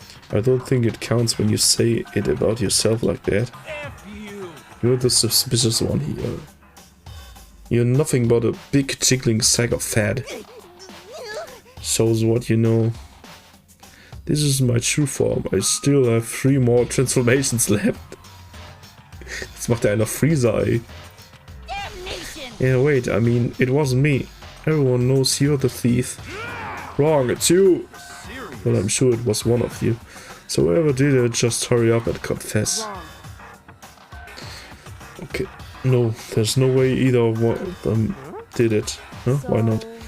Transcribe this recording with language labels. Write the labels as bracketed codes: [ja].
[en] I don't think it counts when you say it about yourself like that. You're the suspicious one here. You're nothing but a big jiggling sack of fat. Shows what you know. This is my true form. I still have 3 more transformations left. [de] Jetzt macht er einer Freezer, ey. [en] Yeah, wait, I mean, it wasn't me. Everyone knows you're the thief. Wrong, it's you! Well, I'm sure it was one of you. So whoever did it, just hurry up and confess. Okay, no, there's no way either of them did it. Huh? Why not?